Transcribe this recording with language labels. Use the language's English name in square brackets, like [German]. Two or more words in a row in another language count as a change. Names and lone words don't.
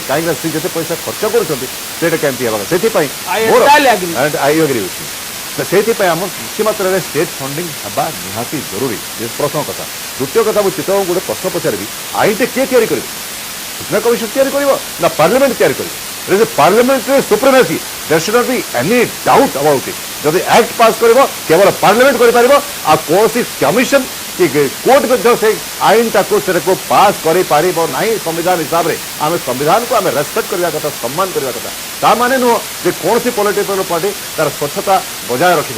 [Odia] କାହିଁକିନା ସେ ଯେତେ ପଇସା ଖର୍ଚ୍ଚ କରୁଛନ୍ତି ସେଇଟା କେମିତି ହେବା, ସେଥିପାଇଁ ସେଇଥିପାଇଁ ଆମର କିଛି ମାତ୍ରାରେ [English] state funding [Odia] ହେବା ନିହାତି ଜରୁରୀ, ପ୍ରଥମ କଥା। ଦ୍ୱିତୀୟ କଥା, ମୁଁ ଚିତ୍ତବାବୁଙ୍କୁ ଗୋଟେ ପ୍ରଶ୍ନ ପଚାରିବି, ଆଇନଟା କିଏ ତିଆରି କରିବ? ସୂଚନା କମିଶନ ତିଆରି କରିବ ନା ପାର୍ଲାମେଣ୍ଟ ତିଆରି କରିବ? [English] There is a parliamentary supremacy. There should not be any doubt about it. [Odia] ଯଦି [English] act pass [Odia] କରିବ କେବଳ ପାର୍ଲାମେଣ୍ଟ କରିପାରିବ, ଆଉ କୌଣସି କମିଶନ କି କୋର୍ଟ ମଧ୍ୟ ସେ ଆଇନଟାକୁ ସେଟାକୁ ପାସ୍ କରିପାରିବ ନାହିଁ। ସମ୍ବିଧାନ ହିସାବରେ ଆମେ ସମ୍ବିଧାନକୁ ଆମେ ରେସ୍ପେକ୍ଟ କରିବା କଥା, ସମ୍ମାନ କରିବା କଥା। ତା ମାନେ ନୁହଁ ଯେ କୌଣସି [English] political party [Odia] ତାର ସ୍ୱଚ୍ଛତା ବଜାୟ ରଖିବନି।